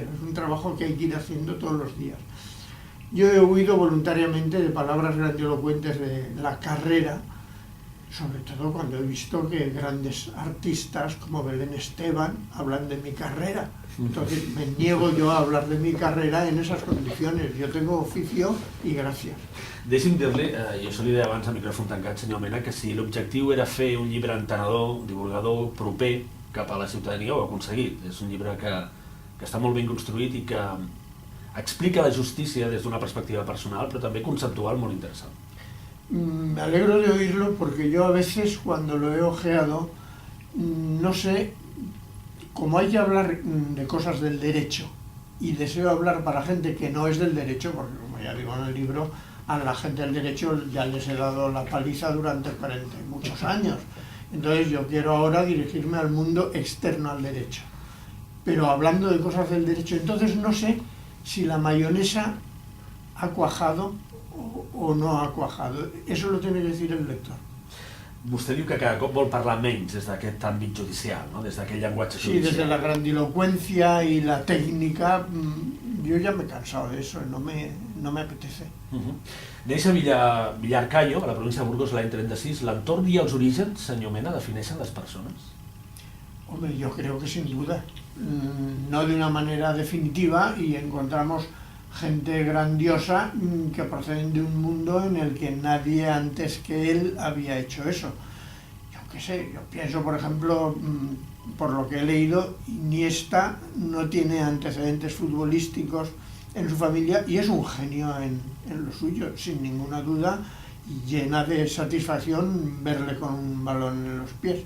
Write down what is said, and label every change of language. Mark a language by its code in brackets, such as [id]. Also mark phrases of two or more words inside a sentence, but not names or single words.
[es] Es un trabajo que hay que ir haciendo todos los días. Yo he huido voluntariamente de palabras grandilocuentes de la carrera, sobre todo cuando he visto que grandes artistas como Belén Esteban hablan de mi carrera. Entonces me niego yo a hablar de mi carrera en esas condiciones. Yo tengo oficio y gracias. [ca] Deixi'm dir-li, i això li deia abans a micròfon tancat, senyor Mena, que si l'objectiu era fer un llibre entenedor, divulgador, proper cap a la ciutadania, ho ha aconseguit. És un llibre que està molt ben construït i que explica la justícia des d'una perspectiva personal, però també conceptual molt interessant. [es] Me alegro de oírlo porque yo a veces cuando lo he ojeado, no sé, como hay que hablar de cosas del derecho y deseo hablar para gente que no es del derecho, porque como ya digo en el libro, a la gente del derecho ya les he dado la paliza durante 40 y muchos años. Entonces yo quiero ahora dirigirme al mundo externo al derecho. Pero hablando de cosas del derecho, entonces no sé si la mayonesa ha cuajado o no ha cuajado. Eso lo tiene que decir el lector. [ca] Vostè diu que cada cop vol parlar menys des d'aquest àmbit judicial, no? Des d'aquell llenguatge judicial. [es] Sí, desde la grandilocuencia y la técnica, yo ya me he cansado de eso, no me apetece. [ca] Neix a Villarcayo, a la província de Burgos, l'any 36. L'entorn i els orígens, senyor Mena, defineixen les persones? [es] Hombre, yo creo que sin duda. No de una manera definitiva, y encontramos gente grandiosa que proceden de un mundo en el que nadie antes que él había hecho eso. Yo qué sé, yo pienso, por ejemplo, por lo que he leído, Iniesta no tiene antecedentes futbolísticos en su familia y es un genio en lo suyo, sin ninguna duda, y llena de satisfacción verle con un balón en los pies.